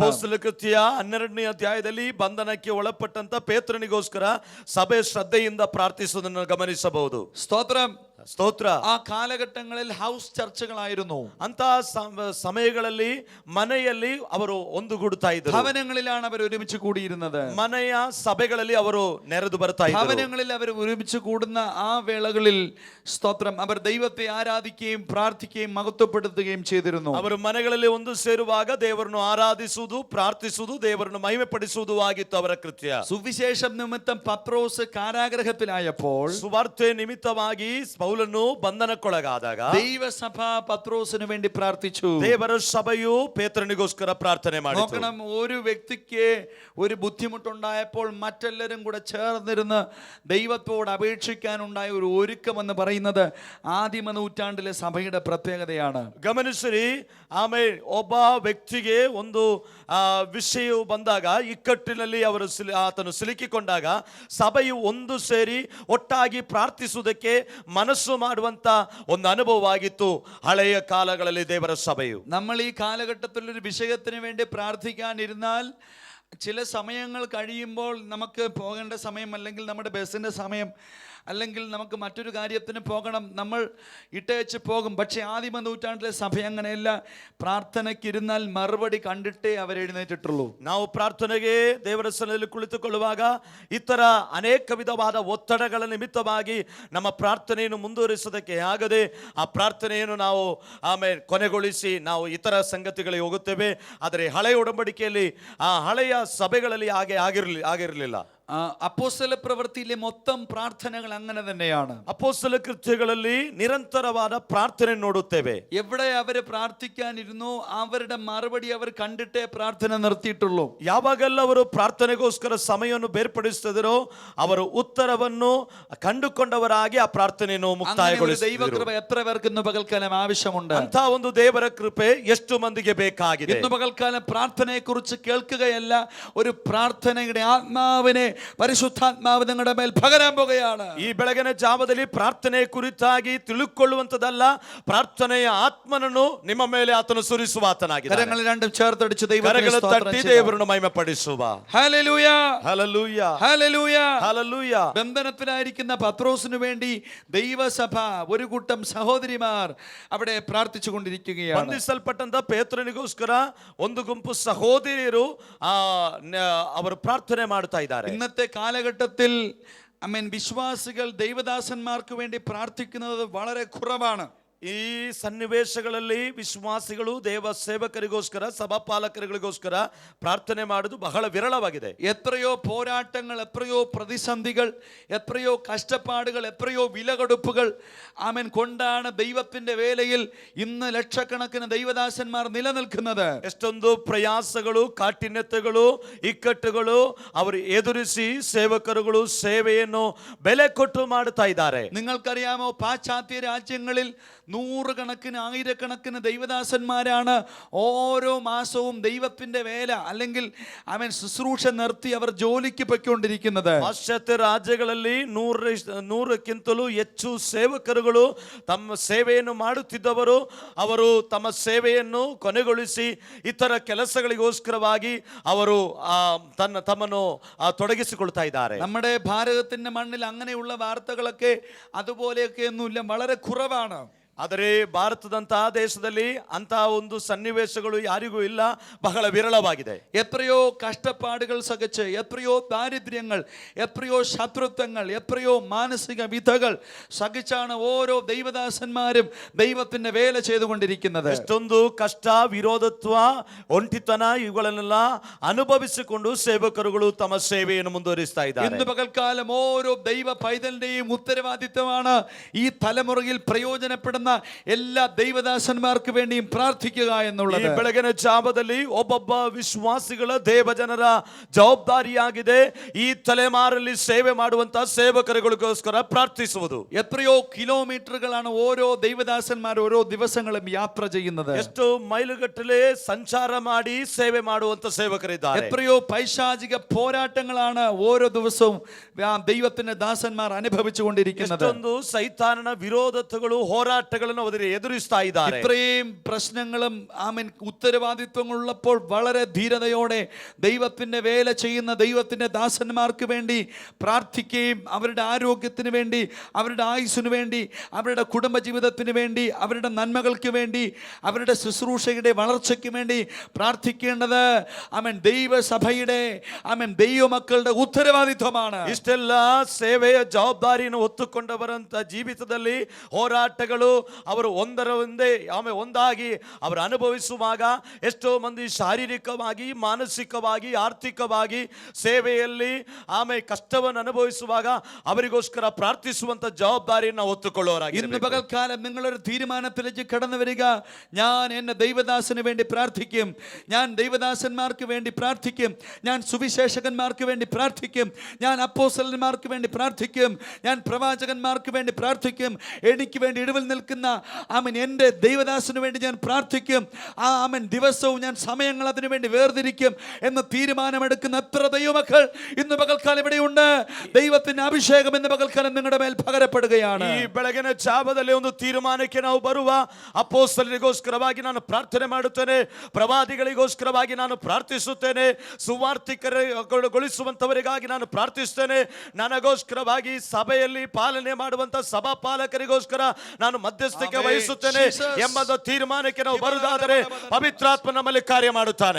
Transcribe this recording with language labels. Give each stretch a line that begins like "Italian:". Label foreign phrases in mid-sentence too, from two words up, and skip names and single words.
Kannada: ಅಪೊಸ್ತಲ ಕೃತ್ಯ 12ನೇ ಅಧ್ಯಾಯದಲ್ಲಿ ಬಂಧನಕ್ಕೆ ಒಳಪಟ್ಟಂತ ಪೇತ್ರನಿಗೋಸ್ಕರ ಸಭೆ ಶ್ರದ್ಧೆಯಿಂದ ಪ್ರಾರ್ಥಿಸುವುದನ್ನು ಗಮನಿಸಬಹುದು.
Malayalam: സ്തോത്രം.
Kannada: ಸ್ತೋತ್ರ.
Malayalam: ആ കാലഘട്ടങ്ങളിൽ ഹൗസ് ചർച്ചകളായിരുന്നു.
Kannada: ಅಂತ ಸಮಯಗಳಲ್ಲಿ ಮನೆಯಲ್ಲಿ ಅವರು ಒಂದುಗೂಡುತ್ತಾ ಇದ್ದರು.
Malayalam: ഭവനങ്ങളിലാണ് അവർ ഒരുമിച്ച് കൂടിയിരുന്നത്.
Kannada: ಮನೆಯ ಸಭೆಗಳಲ್ಲಿ ಅವರು ನೆರೆದು ಬರ್ತಾ ಇದ್ದರು.
Malayalam: ഭവനങ്ങളിൽ അവർ ഒരുമിച്ച് കൂടുന്ന ആ വേളകളിൽ സ്തോത്രം അവർ ദൈവത്തെ ആരാധിക്കുകയും പ്രാർത്ഥിക്കുകയും മഹത്വപ്പെടുത്തുകയും ചെയ്തിരുന്നു.
Kannada: ಅವರು ಮನೆಗಳಲ್ಲಿ ಒಂದು ಸೇರುವಾಗ ದೇವರನ್ನು ಆರಾಧಿಸುವುದು, ಪ್ರಾರ್ಥಿಸುವುದು, ದೇವರನ್ನು ಮಹಿಮೆಪಡಿಸುವುದು ಆಗಿತ್ತು ಅವರ ಕೃತ್ಯ.
Malayalam: സുവിശേഷം നിമിത്തം പത്രോസ് കാരാഗ്രഹത്തിലായപ്പോൾ,
Kannada: ಸುವಾರ್ತೆ ನಿಮಿತ್ತವಾಗಿ ಸೌಲನು ಬಂಧನಕ್ಕೊಳಗಾದಾಗ
Malayalam: ദൈവസഭ പത്രോസിന് വേണ്ടി പ്രാർത്ഥിച്ചു.
Kannada: ದೇವರ ಸಭೆಯು ಪೇತ್ರನಿಗೋಸ್ಕರ ಪ್ರಾರ್ಥನೆ ಮಾಡಿತು.
Malayalam: നോക്കണം, ഒരു വ്യക്തിക്ക് ഒരു ബുദ്ധിമുട്ടുണ്ടായപ്പോൾ മറ്റെല്ലാവരും കൂടെ ചേർന്നിരുന്ന് ദൈവത്തോട് അപേക്ഷിക്കാനുണ്ടായ ഒരു ഒരുക്കമെന്ന് പറയുന്നത് ആദിമ നൂറ്റാണ്ടിലെ സഭയുടെ പ്രത്യേകതയാണ്.
Kannada: ಗಮನಿಸಿರಿ, ಆಮೇಲೆ ಒಬ್ಬ ವ್ಯಕ್ತಿಗೆ ಒಂದು ವಿಷಯವು ಬಂದಾಗ, ಇಕ್ಕಟ್ಟಿನಲ್ಲಿ ಆತನು ಸಿಲುಕಿಕೊಂಡಾಗ ಸಭೆಯು ಒಂದು ಸೇರಿ ಒಟ್ಟಾಗಿ ಪ್ರಾರ್ಥಿಸುವುದಕ್ಕೆ ಮನಸ್ಸು ಮಾಡುವಂತ ಒಂದು ಅನುಭವವಾಗಿತ್ತು ಹಳೆಯ ಕಾಲಗಳಲ್ಲಿ ದೇವರ ಸಭೆಯು.
Malayalam: നമ്മൾ ഈ കാലഘട്ടത്തിൽ ഒരു വിഷയത്തിന് വേണ്ടി പ്രാർത്ഥിക്കാനിരുന്നാൽ ചില സമയങ്ങൾ കഴിയുമ്പോൾ നമുക്ക് പോകേണ്ട സമയം, അല്ലെങ്കിൽ നമ്മുടെ ബസ്സിൻ്റെ സമയം, അല്ലെങ്കിൽ നമുക്ക് മറ്റൊരു കാര്യത്തിന് പോകണം, നമ്മൾ ഇട്ടേച്ച് പോകും. പക്ഷേ ആദിമ നൂറ്റാണ്ടിലെ സഭ അങ്ങനെയല്ല. പ്രാർത്ഥനയ്ക്കിരുന്നാൽ മറുപടി കണ്ടിട്ടേ അവരെഴുന്നേറ്റിട്ടുള്ളൂ.
Kannada: ನಾವು ಪ್ರಾರ್ಥನೆಗೆ ದೇವರ ಸನ್ನಿಧಿಯಲ್ಲಿ ಕುಳಿತುಕೊಳ್ಳುವಾಗ ಈ ತರ ಅನೇಕ ವಿಧವಾದ ಒತ್ತಡಗಳ ನಿಮಿತ್ತವಾಗಿ ನಮ್ಮ ಪ್ರಾರ್ಥನೆಯನ್ನು ಮುಂದುವರಿಸೋದಕ್ಕೆ ಆಗದೆ ಆ ಪ್ರಾರ್ಥನೆಯನ್ನು ನಾವು ಆಮೇಲೆ ಕೊನೆಗೊಳಿಸಿ ನಾವು ಇತರ ಸಂಗತಿಗಳಿಗೆ ಹೋಗುತ್ತೇವೆ. ಆದರೆ ಹಳೆಯ ಒಡಂಬಡಿಕೆಯಲ್ಲಿ ಆ ಹಳೆಯ ಸಭೆಗಳಲ್ಲಿ ಆಗಿರಲಿಲ್ಲ.
Malayalam: അപ്പോസ്തല പ്രവൃത്തിയിലെ മൊത്തം പ്രാർത്ഥനകൾ അങ്ങനെ തന്നെയാണ്.
Kannada: ಅಪೊಸ್ತಲ ಕೃತ್ಯಗಳಲ್ಲಿ ನಿರಂತರವಾದ ಪ್ರಾರ್ಥನೆ ನೋಡುತ್ತೇವೆ.
Malayalam: എവിടെ അവര് പ്രാർത്ഥിക്കാനിരുന്നോ അവരുടെ മറുപടി അവർ കണ്ടിട്ടേ പ്രാർത്ഥന നിർത്തിയിട്ടുള്ളൂ.
Kannada: ಯಾವಾಗೆಲ್ಲ ಅವರು ಪ್ರಾರ್ಥನೆಗೋಸ್ಕರ ಸಮಯವನ್ನು ಬೇರ್ಪಡಿಸಿದರೋ ಅವರು ಉತ್ತರವನ್ನು ಕಂಡುಕೊಂಡವರಾಗಿ ಆ ಪ್ರಾರ್ಥನೆಯನ್ನು ಮುಕ್ತಾಯಗೊಳಿಸಿದರು.
Malayalam: ദൈവകൃപ എത്ര പേർക്ക് ഇന്ന് പകൽക്കാലം ആവശ്യമുണ്ട്?
Kannada: ಅಂತ ಒಂದು ದೇವರ ಕೃಪೆ ಎಷ್ಟು ಮಂದಿಗೆ ಬೇಕಾಗಿದೆ?
Malayalam: ഇന്ന് പകൽക്കാലം പ്രാർത്ഥനയെ കുറിച്ച് കേൾക്കുകയല്ല, ഒരു പ്രാർത്ഥനയുടെ ആത്മാവിനെ പരിശുദ്ധാത്മാവ് നിങ്ങളുടെ മേൽ പകരാൻ പോകുകയാണ്.
Kannada: ಈ ಬೆಳಗಿನ ಜಾವದಲ್ಲಿ ಪ್ರಾರ್ಥನೆ ಕುರಿತಾಗಿ ತಿಳುಕೊಳ್ಳುವಂತದಲ್ಲ, ಪ್ರಾರ್ಥನೆಯ ಆತ್ಮನನ್ನು ನಿಮ್ಮ ಮೇಲೆ ಆತನು ಸುರಿಸುವಾತನಾಗಿದೆ.
Malayalam: കരങ്ങൾ രണ്ടും ചേർത്തടിച്ച്
Kannada: ಕರಗಳು ತಟ್ಟಿ ದೇವರನ್ನು ಮಹಿಮೆಪಡಿಸುವ.
Malayalam: ഹല്ലേലൂയ, ഹല്ലേലൂയ, ഹല്ലേലൂയ, ഹല്ലേലൂയ. ബന്ധനത്തിലായിരിക്കുന്ന പത്രോസിനു വേണ്ടി ദൈവസഭ ഒരു കൂട്ടം സഹോദരിമാർ അവിടെ പ്രാർത്ഥിച്ചു കൊണ്ടിരിക്കുകയാണ്.
Kannada: ಬಂಧಿಸಲ್ಪಟ್ಟಂತ ಪೇತ್ರನಿಗೋಸ್ಕರ ಒಂದು ಗುಂಪು ಸಹೋದರಿಯರು ಅವರು ಪ್ರಾರ್ಥನೆ ಮಾಡ್ತಾ ಇದ್ದಾರೆ.
Malayalam: ഇന്നത്തെ കാലഘട്ടത്തിൽ വിശ്വാസികൾ ദൈവദാസന്മാർക്ക് വേണ്ടി പ്രാർത്ഥിക്കുന്നത് വളരെ കുറവാണ്.
Kannada: ಈ ಸನ್ನಿವೇಶಗಳಲ್ಲಿ ವಿಶ್ವಾಸಿಗಳು ದೇವ ಸೇವಕರಿಗೋಸ್ಕರ ಸಭಾಪಾಲಕರಿಗೋಸ್ಕರ ಪ್ರಾರ್ಥನೆ ಮಾಡುವುದು ಬಹಳ ವಿರಳವಾಗಿದೆ.
Malayalam: എത്രയോ പോരാട്ടങ്ങൾ, എത്രയോ പ്രതിസന്ധികൾ, എത്രയോ കഷ്ടപ്പാടുകൾ, എത്രയോ വിലകൊടുപ്പുകൾ കൊണ്ടാണ് ദൈവത്തിന്റെ വേലയിൽ ഇന്ന് ലക്ഷക്കണക്കിന് ദൈവദാസന്മാർ നിലനിൽക്കുന്നത്.
Kannada: ಎಷ್ಟೊಂದು ಪ್ರಯಾಸಗಳು, ಕಾಠಿಣ್ಯತೆಗಳು, ಇಕ್ಕಟ್ಟುಗಳು ಅವರು ಎದುರಿಸಿ ಸೇವಕರುಗಳು ಸೇವೆಯನ್ನು ಬೆಲೆ ಕೊಟ್ಟು ಮಾಡುತ್ತಾ ಇದ್ದಾರೆ.
Malayalam: നിങ്ങൾക്കറിയാമോ, പാശ്ചാത്യ രാജ്യങ്ങളിൽ നൂറുകണക്കിന് ആയിരക്കണക്കിന് ദൈവദാസന്മാരാണ് ഓരോ മാസവും ദൈവത്തിന്റെ വേല അല്ലെങ്കിൽ ശുശ്രൂഷ നിർത്തി അവർ ജോലിക്ക് പൊയ്ക്കൊണ്ടിരിക്കുന്നത്.
Kannada: ಪಾಶ್ಚಾತ್ಯ ರಾಜ್ಯಗಳಲ್ಲಿ 100ಕ್ಕಿಂತಲೂ ಹೆಚ್ಚು ಸೇವಕರುಗಳು ತಮ್ಮ ಸೇವೆಯನ್ನು ಮಾಡುತ್ತಿದ್ದವರು ಅವರು ತಮ್ಮ ಸೇವೆಯನ್ನು ಕೊನೆಗೊಳಿಸಿ ಇತರ ಕೆಲಸಗಳಿಗೋಸ್ಕರವಾಗಿ ಅವರು ತಮ್ಮನ್ನು ತೊಡಗಿಸಿಕೊಳ್ತಾ ಇದ್ದಾರೆ.
Malayalam: നമ്മുടെ ഭാരതത്തിന്റെ മണ്ണിൽ അങ്ങനെയുള്ള വാർത്തകളൊക്കെ അതുപോലെയൊക്കെ ഒന്നുമില്ല, വളരെ കുറവാണ്.
Kannada: ಆದರೆ ಭಾರತದಂತಹ ದೇಶದಲ್ಲಿ ಅಂತಹ ಒಂದು ಸನ್ನಿವೇಶಗಳು ಯಾರಿಗೂ ಇಲ್ಲ, ಬಹಳ ವಿರಳವಾಗಿದೆ.
Malayalam: എത്രയോ കഷ്ടപ്പാടുകൾ സഹിച്ച്, എത്രയോ ദാരിദ്ര്യങ്ങൾ, എത്രയോ ശത്രുത്വങ്ങൾ, എത്രയോ മാനസിക വിധകൾ സഹിച്ചാണ് ഓരോ ദൈവദാസന്മാരും ദൈവത്തിന്റെ വേല ചെയ്തുകൊണ്ടിരിക്കുന്നത്.
Kannada: ಎಷ್ಟೊಂದು ಕಷ್ಟ, ವಿರೋಧತ್ವ, ಒಂಟಿತನ ಇವುಗಳನ್ನೆಲ್ಲ ಅನುಭವಿಸಿಕೊಂಡು ಸೇವಕರುಗಳು ತಮ್ಮ ಸೇವೆಯನ್ನು ಮುಂದುವರಿಸ್ತಾ ಇದ್ದಾರೆ.
Malayalam: ഇന്ന് പകൽക്കാലം ഓരോ ദൈവ പൈതലിന്റെയും ഉത്തരവാദിത്തമാണ് ഈ തലമുറയിൽ പ്രയോജനപ്പെടുന്ന എല്ലാ ദൈവദാസന്മാർക്ക് വേണ്ടിയും പ്രാർത്ഥിക്കുക എന്നുള്ളത്.
Kannada: ಈ ಬೆಳಗಿನ ಜಾವದಲ್ಲಿ ಒಬ್ಬೊಬ್ಬ ವಿಶ್ವಾಸಿಗಳ ದೇವಜನರ ಜವಾಬ್ದಾರಿಯಾಗಿದೆ ಈ ತಲೆಮಾರಲ್ಲಿ ಸೇವೆ ಮಾಡುವಂತಹ ಸೇವಕರುಗಳಿಗೋಸ್ಕರ ಪ್ರಾರ್ಥಿಸುವುದು.
Malayalam: എത്രയോ കിലോമീറ്ററുകളാണ് ഓരോ ദൈവദാസന്മാർ ഓരോ ദിവസങ്ങളും യാത്ര ചെയ്യുന്നത്.
Kannada: ಎಷ್ಟು മൈലുಗಟ್ಟಲೆ ಸಂಚಾರ ಮಾಡಿ ಸೇವೆ ಮಾಡುವಂತ ಸೇವಕರಿದ್ದಾರೆ.
Malayalam: എത്രയോ പൈശാചിക പോരാട്ടങ്ങളാണ് ഓരോ ദിവസവും ദൈവത്തിന്റെ ദാസന്മാർ അനുഭവിച്ചു കൊണ്ടിരിക്കുന്നത്.
Kannada: ಎಷ್ಟೊಂದು ಸೈತಾನನ ವಿರೋಧಗಳು, ಹೋರಾಟಗಳನ್ನು ಅವರು ಎದುರಿಸ್ತಾ ಇದ್ದಾರೆ.
Malayalam: ഇത്രയും പ്രശ്നങ്ങളും ഉത്തരവാദിത്വങ്ങളുള്ളപ്പോൾ വളരെ ധീരതയോടെ ദൈവത്തിന്റെ വേല ചെയ്യുന്ന ദൈവത്തിന്റെ ദാസന്മാർക്ക് വേണ്ടി പ്രാർത്ഥിക്കുകയും അവരുടെ ആരോഗ്യത്തിന് വേണ്ടി, അവരുടെ ആയുസ്സിന് വേണ്ടി, അവരുടെ കുടുംബജീവിതത്തിന് വേണ്ടി, അവരുടെ നന്മകൾക്ക് വേണ്ടി, അവരുടെ ശുശ്രൂഷയുടെ വളർച്ചയ്ക്ക് വേണ്ടി പ്രാർത്ഥിക്കേണ്ടത് ദൈവസഭയുടെ ദൈവമക്കളുടെ ഉത്തരവാദിത്വമാണ്.
Kannada: ಇಷ್ಟೆಲ್ಲ ಸೇವೆಯ ಜವಾಬ್ದಾರಿಯನ್ನು ಹೊತ್ತುಕೊಂಡವರಂತ ಜೀವಿತದಲ್ಲಿ ಹೋರಾಟಗಳು ಅವರು ಒಂದಾಗಿ ಅವರು ಅನುಭವಿಸುವಾಗ ಎಷ್ಟೋ ಮಂದಿ ಶಾರೀರಿಕವಾಗಿ, ಮಾನಸಿಕವಾಗಿ, ಆರ್ಥಿಕವಾಗಿ ಸೇವೆಯಲ್ಲಿ ಕಷ್ಟವನ್ನು ಅನುಭವಿಸುವಾಗ ಅವರಿಗೋಸ್ಕರ ಪ್ರಾರ್ಥಿಸುವಂತ ಜವಾಬ್ದಾರಿಯನ್ನು ಒತ್ತುಕೊಳ್ಳೋರಾಗಿ
Malayalam: ഇന്ന് പകൽക്കാലം നിങ്ങളൊരു തീരുമാനത്തിലേക്ക് കടന്നു വരിക. ഞാൻ എന്നെ ദൈവദാസന് വേണ്ടി പ്രാർത്ഥിക്കും, ഞാൻ ദൈവദാസന്മാർക്ക് വേണ്ടി പ്രാർത്ഥിക്കും, ഞാൻ സുവിശേഷകന്മാർക്ക് വേണ്ടി പ്രാർത്ഥിക്കും, ഞാൻ അപ്പോസ്തലന്മാർക്ക് വേണ്ടി പ്രാർത്ഥിക്കും, ഞാൻ പ്രവാചകന്മാർക്ക് വേണ്ടി പ്രാർത്ഥിക്കും, എനിക്ക് വേണ്ടി ഇടവിൽ നിൽക്കുന്ന എൻ്റെ ദൈവദാസന് വേണ്ടി ഞാൻ പ്രാർത്ഥിക്കും, ദിവസവും ഞാൻ സമയങ്ങൾ അതിനു വേണ്ടി വേർതിരിക്കും എന്ന് തീരുമാനമെടുക്കുന്ന എത്ര ദൈവമക്കൾ ഇന്ന് പകൽക്കാലം ഇവിടെയുണ്ട്. ദൈവത്തിന്റെ അഭിഷേകം ഇന്ന് പകൽക്കാലം നിങ്ങളുടെ മേൽ പകരപ്പെടുകയാണ്.
Kannada: ಈ ಬೆಳಗಿನ ಜಾವದಲ್ಲಿ ಒಂದು ತೀರ್ಮಾನಕ್ಕೆ ನಾವು ಬರುವ. ಅಪೊಸ್ತಲರಿಗೋಸ್ಕರವಾಗಿ ನಾನು ಪ್ರಾರ್ಥನೆ ಮಾಡುತ್ತೇನೆ, ಪ್ರವಾದಿಗಳಿಗೋಸ್ಕರವಾಗಿ ನಾನು ಪ್ರಾರ್ಥಿಸುತ್ತೇನೆ, ಸುವಾರ್ತಿಕಗೊಳಿಸುವಂತವರಿಗಾಗಿ ನಾನು ಪ್ರಾರ್ಥಿಸುತ್ತೇನೆ, ನನಗೋಸ್ಕರವಾಗಿ ಸಭೆಯಲ್ಲಿ ಪಾಲನೆ ಮಾಡುವಂತ ಸಭಾ ಪಾಲಕರಿಗೋಸ್ಕರ ನಾನು ಮಧ್ಯಸ್ಥಿಕೆ ವಹಿಸುತ್ತೇನೆ ಎಂಬ ತೀರ್ಮಾನಕ್ಕೆ ನಾವು ಬರುವುದಾದರೆ ಪವಿತ್ರಾತ್ಮ ನಮ್ಮಲ್ಲಿ ಕಾರ್ಯ ಮಾಡುತ್ತಾನೆ.